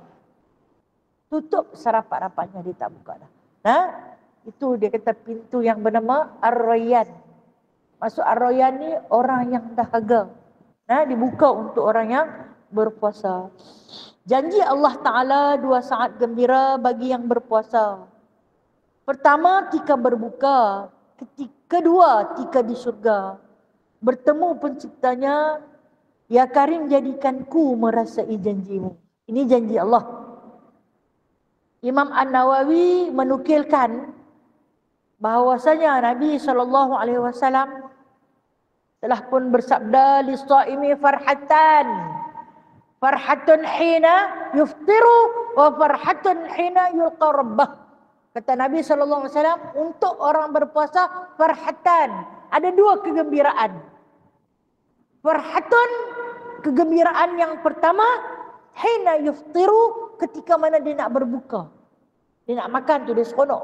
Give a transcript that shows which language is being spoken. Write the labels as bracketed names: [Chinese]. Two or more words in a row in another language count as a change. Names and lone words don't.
[Malay] Tutup serapat-rapatnya, dia tak buka dah. Itu dia kata pintu yang bernama Ar-Rayyan. Masuk Ar-Rayyan ni orang yang dahaga. Dibuka untuk orang yang berpuasa. Janji Allah Ta'ala 2 saat gembira bagi yang berpuasa. Pertama, ketika berbuka. Kedua, ketika di surga. Bertemu penciptanya, [Arabic] يا كريم [Malay] jadikanku merasai janjimu. Ini janji Allah. Imam An-Nawawi menukilkan bahawasanya Nabi SAW telah pun bersabda, [Arabic] للصائم فرحتان فرحة حين يفطر وفرحة حين يلقى ربه. [Malay] Kata Nabi SAW, untuk orang berpuasa farhatan, ada 2 kegembiraan. Farhatun, kegembiraan yang pertama, [Arabic] حين يفطر, [Malay] ketika mana dia nak berbuka. Dia nak makan tu, dia seronok.